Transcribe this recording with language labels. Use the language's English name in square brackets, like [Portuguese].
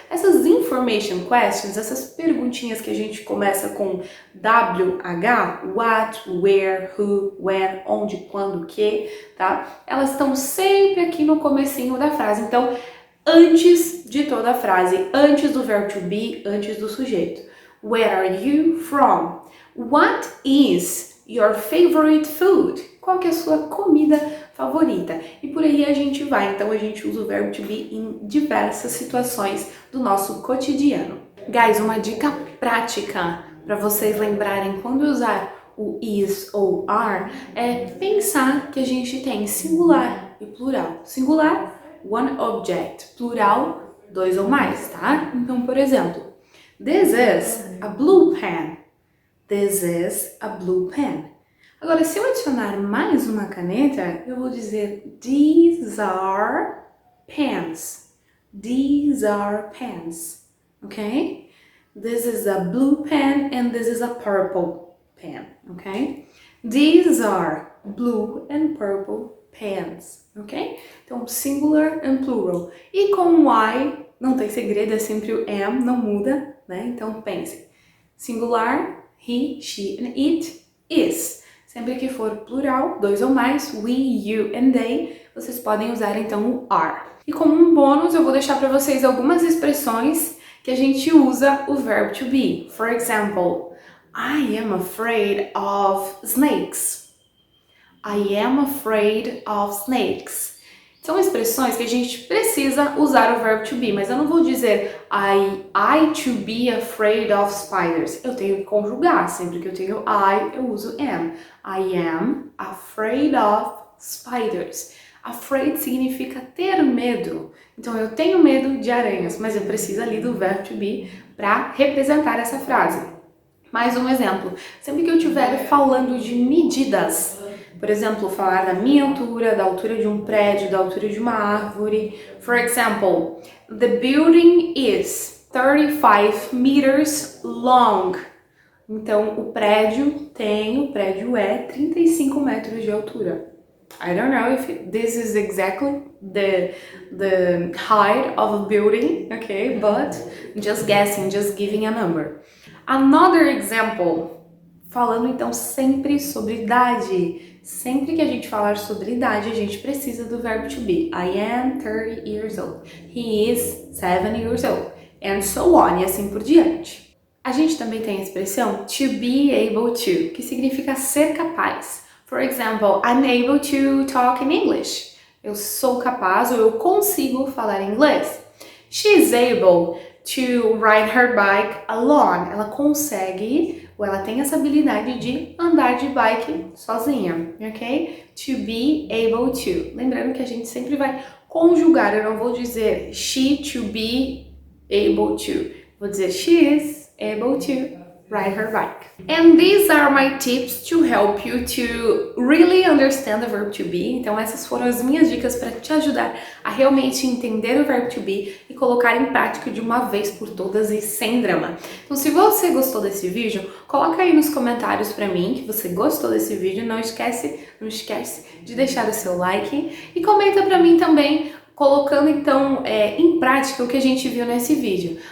[Portuguese] Essas information questions, essas perguntinhas que a gente começa com WH, [English] what, where, who, when, [Portuguese] onde, quando, que, tá? Elas estão sempre aqui no comecinho da frase. Então, antes de toda a frase, antes do verbo to be, antes do sujeito. [English] Where are you from? What is your favorite food? [Portuguese] Qual que é a sua comida favorita? E por aí a gente vai. Então a gente usa o verbo to be em diversas situações do nosso cotidiano. Guys, uma dica prática para vocês lembrarem quando usar o is ou are é pensar que a gente tem singular e plural. Singular, [English] one object. [Portuguese] Plural, dois ou mais, tá? Então, por exemplo, [English] this is a blue pen. This is a blue pen. [Portuguese] Agora, se eu adicionar mais uma caneta, eu vou dizer [English] these are pens. These are pens. Ok? This is a blue pen and this is a purple pen. Ok? These are blue and purple pens. Ok? Então, singular and plural. [Portuguese] E com I, não tem segredo, é sempre o am, não muda, né? Então, pense. [English] Singular, he, she and it, is. [Portuguese] Sempre que for plural, dois ou mais, we, you and they, vocês podem usar então o are. E como um bônus, eu vou deixar para vocês algumas expressões que a gente usa o verbo to be. [English] For example, I am afraid of snakes. I am afraid of snakes. [Portuguese] São expressões que a gente precisa usar o verbo to be, mas eu não vou dizer [English] I to be afraid of spiders. [Portuguese] Eu tenho que conjugar, sempre que eu tenho I, eu uso am. [English] I am afraid of spiders. [Portuguese] Afraid significa ter medo. Então eu tenho medo de aranhas, mas eu preciso ali do verbo to be para representar essa frase. Mais um exemplo. Sempre que eu estiver falando de medidas, por exemplo, falar da minha altura, da altura de um prédio, da altura de uma árvore. [English] For example, the building is 35 meters long. [Portuguese] Então, o prédio é 35 metros de altura. [English] I don't know if this is exactly the height of a building, okay? But just guessing, just giving a number. Another example. [Portuguese] Falando então sempre sobre idade. Sempre que a gente falar sobre idade, a gente precisa do verbo to be. [English] I am 30 years old. He is 7 years old. And so on, [Portuguese] e assim por diante. A gente também tem a expressão [English] to be able to, [Portuguese] que significa ser capaz. [English] For example, I'm able to talk in English. [Portuguese] Eu sou capaz ou eu consigo falar inglês. [English] She's able to ride her bike alone. [Portuguese] Ela consegue, ou ela tem essa habilidade de andar de bike sozinha, ok? [English] To be able to. [Portuguese] Lembrando que a gente sempre vai conjugar, eu não vou dizer [English] she to be able to. [Portuguese] Vou dizer [English] she is able to ride her bike. And these are my tips to help you to really understand the verb to be. [Portuguese] Então essas foram as minhas dicas para te ajudar a realmente entender o verbo to be e colocar em prática de uma vez por todas e sem drama. Então se você gostou desse vídeo, coloca aí nos comentários para mim que você gostou desse vídeo. Não esquece de deixar o seu like e comenta para mim também, colocando então em prática o que a gente viu nesse vídeo.